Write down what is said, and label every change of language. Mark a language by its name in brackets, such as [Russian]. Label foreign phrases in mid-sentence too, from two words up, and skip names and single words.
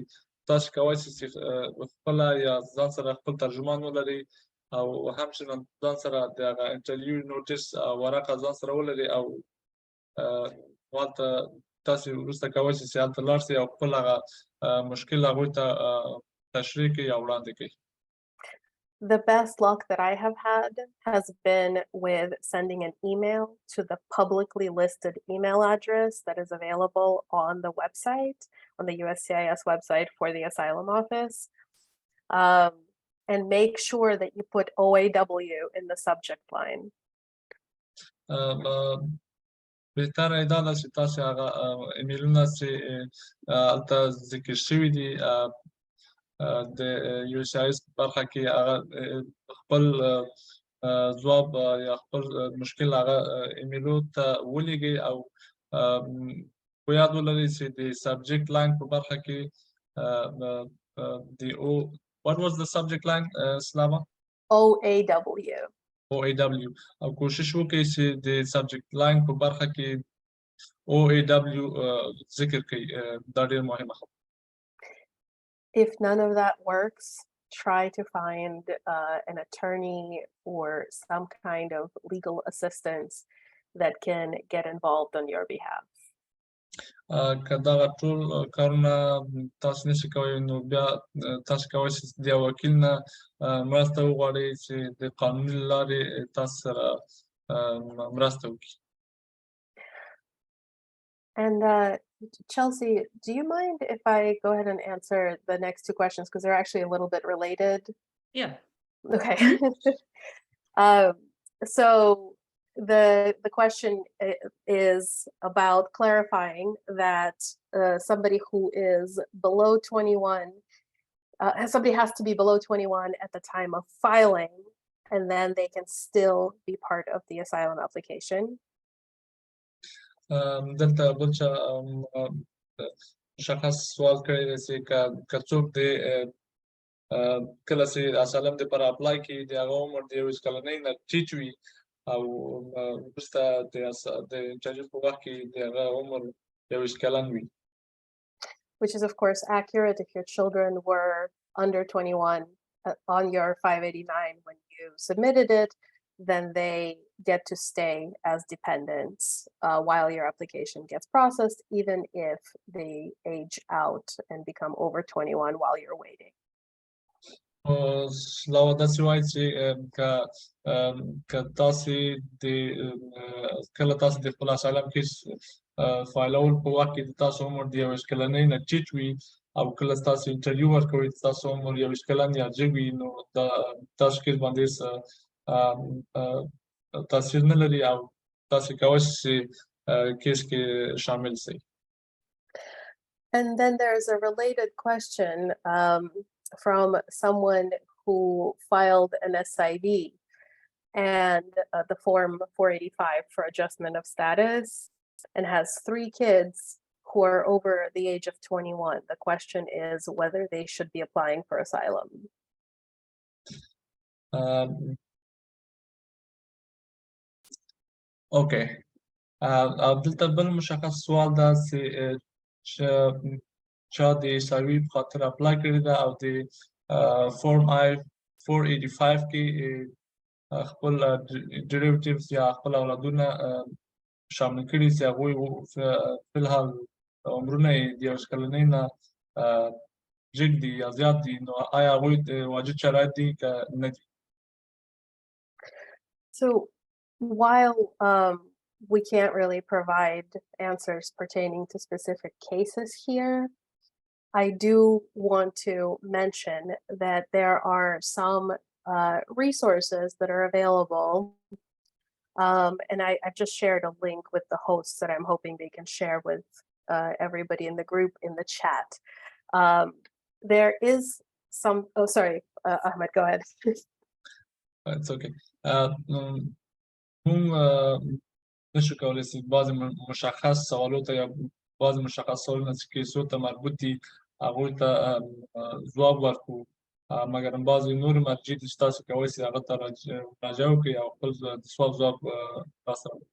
[Pashto] تاسو کولی شئ چې خپله یا ځان سره خپل ترجمان ولرئ او همچنان ځان سره د هغه انټرویو نوټس ورقه ځان سره ولرئ او هلته تاسو وروسته کولی شئ چې هلته لاړ شئ او خپل هغه مشکل هغوی ته تشریح کړئ او وړاندې کړئ. [English] The best luck that I have had has been with sending an email to the publicly listed email address that is available on the website, on the USCIS website for the asylum office. And make sure that you put OAW in the subject line. [Pashto] بهتره دا ده چې تاسو هغه ایمیلونه چې هلته ذکر شوي دي د یو سی آی اس برخه کې هغه خپل ځواب یا خپل مشکل هغه ایمیلو ته ولیږئ او په یاد ولرئ چې د [English] subject line [Pashto] په برخه کې د [English] What was the subject line, Slava? OAW. OAW. [Pashto] او کوشش وکړئ چې د [English] subject line [Pashto] په برخه کې OAW ذکر کړئ. دا ډېر مهمه خبره. [English] If none of that works, try to find an attorney or some kind of legal assistance that can get involved on your behalf. [Pashto] که دغه ټول کارونه تاسو نشئ کولی نو بیا تاسو کولی شئ د یو وکیل نه مرسته وغواړئ چې د قانوني له لارې تاسو سره مرسته وکړي. [English] And Chelsea, do you mind if I go ahead and answer the next two questions because they're actually a little bit related? Yeah. Okay. So the question is about clarifying that somebody who is below 21, somebody has to be below 21 at the time of filing and then they can still be part of the asylum application. [Pashto] دلته بل چا مشخص سوال کړی دی چې که څوک د کله چې اسالم د پر اپلای کوي د هغه عمر د 21 کلنۍ نه ټیټ وي او وروسته د انټرویو په وخت کې د هغه عمر 21 کلن وي. [English] Which is of course accurate if your children were under 21 on your 589 when you submitted it, then they get to stay as dependents while your application gets processed, even if they age out and become over 21 while you're waiting. [Pashto] لو داسې وایي چې که تاسې کله تاسې د خپل [English] asylum case [Pashto] فایلول په وخت کې د تاسو عمر د 21 کلنۍ نه ټیټ وي او کله تاسو انټرویو ورکوئ تاسو عمر 21 کلن یا جګ وي نو تاسو کیس باندې تاثیر نه لري او تاسو کولی شئ کیس کې شامل شئ. [English] And then there's a related question from someone who filed an SIV and the form 485 for adjustment of status and has 3 kids who are over the age of 21. The question is whether they should be applying for asylum. Okay. [Pashto] دلته بل مشخص سوال ده چې چا د سروي په خاطر اپلای کړی ده او د فورم آی 485 کې خپل ډیریویټیوز یا خپل اولادونه شامل کړي چې هغوی فی الحال عمرونه یې د 21 کلنۍ نه جګ دي یا زیات دي نو آیا هغوی د واجب شرایط دي که نه دي؟ [English] So while we can't really provide answers pertaining to specific cases here, I do want to mention that there are some resources that are available. And I've just shared a link with the hosts that I'm hoping they can share with everybody in the group in the chat. There is some, oh, sorry, Ahmed, go ahead. It's okay. [Pashto] نشو کولی چې بعضې مشخص سوالو ته یا بعضې مشخص سوالونه چې کیسو ته مربوط دي هغوی ته ځواب ورکړو مګر بعضې نورې مرجع دي چې تاسو کولی شئ هغه ته مراجعه وکړئ او خپل د سوال ځواب راسره وکړئ.